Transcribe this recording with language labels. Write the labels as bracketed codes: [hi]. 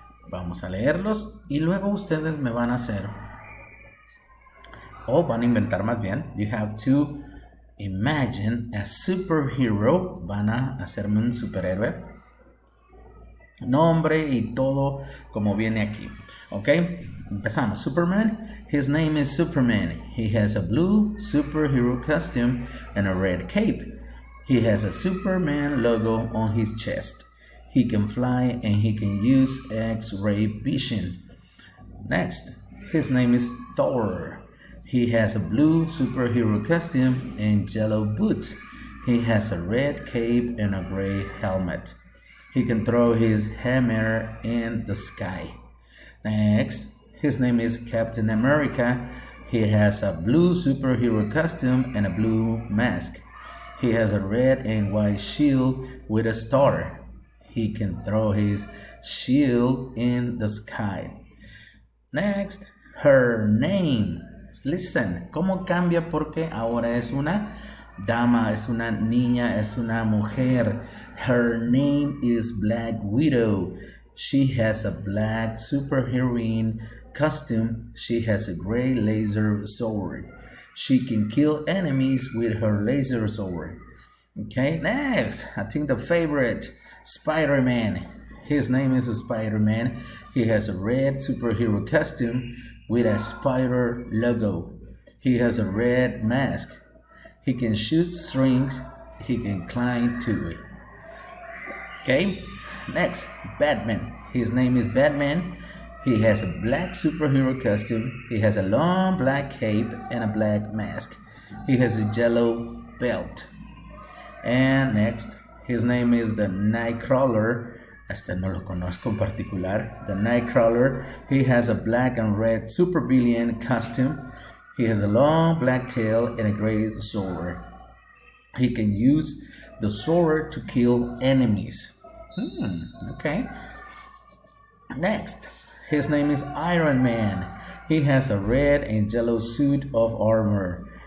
[es] Vamos a leerlos y luego ustedes me van a hacer, o van a inventar más bien, [en] you have to imagine a superhero, [es] van a hacerme un superhéroe. Nombre y todo como viene aquí. [en] Ok, [es] empezamos. [en] Superman. His name is Superman. He has a blue superhero costume and a red cape. He has a Superman logo on his chest. He can fly and he can use X-ray vision. Next, his name is Thor. He has a blue superhero costume and yellow boots. He has a red cape and a gray helmet. He can throw his hammer in the sky. Next, his name is Captain America. He has a blue superhero costume and a blue mask. He has a red and white shield with a star. He can throw his shield in the sky. Next, her name. Listen, [es] ¿cómo cambia? Porque ahora es una dama, es una niña, es una mujer. [en] Her name is Black Widow. She has a black superheroine costume. She has a gray laser sword. She can kill enemies with her laser sword. Okay, next, I think the favorite, Spider-Man. His name is Spider-Man. He has a red superhero costume with a spider logo. He has a red mask. He can shoot strings. He can climb to it. Okay, next, Batman. His name is Batman. He has a black superhero costume. He has a long black cape and a black mask. He has a yellow belt. And next, his name is the Nightcrawler. [es] Este no lo conozco en particular. [en] The Nightcrawler. He has a black and red supervillain costume. He has a long black tail and a gray sword. He can use the sword to kill enemies. Okay. Next, his name is Iron Man. He has a red and yellow suit of armor.